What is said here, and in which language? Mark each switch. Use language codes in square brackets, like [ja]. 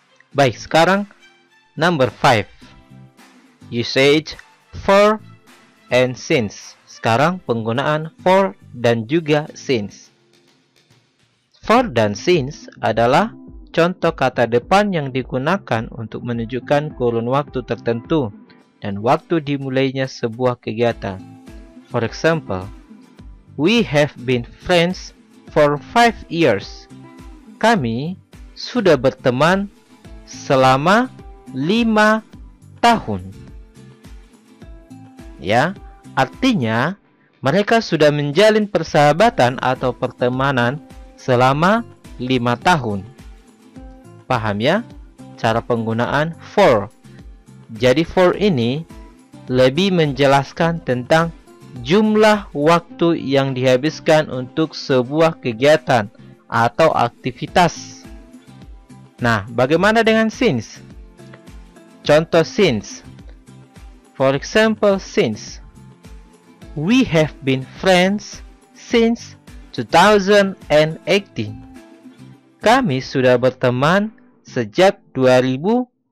[id] Baik, sekarang [en] number 5. Usage for and since. [id] Sekarang penggunaan for dan juga since. For dan since adalah contoh kata depan yang digunakan untuk menunjukkan kurun waktu tertentu dan waktu dimulainya sebuah kegiatan. [en] For example, we have been friends for 5 years. [id] Kami sudah berteman selama 5 tahun. Ya, artinya mereka sudah menjalin persahabatan atau pertemanan selama 5 tahun. Paham ya? Cara penggunaan for. Jadi for ini lebih menjelaskan tentang jumlah waktu yang dihabiskan untuk sebuah kegiatan atau aktivitas. Nah, bagaimana dengan since? Contoh since. [en] For example, since. We have been friends since 2018. [id] Kami sudah berteman sejak 2018.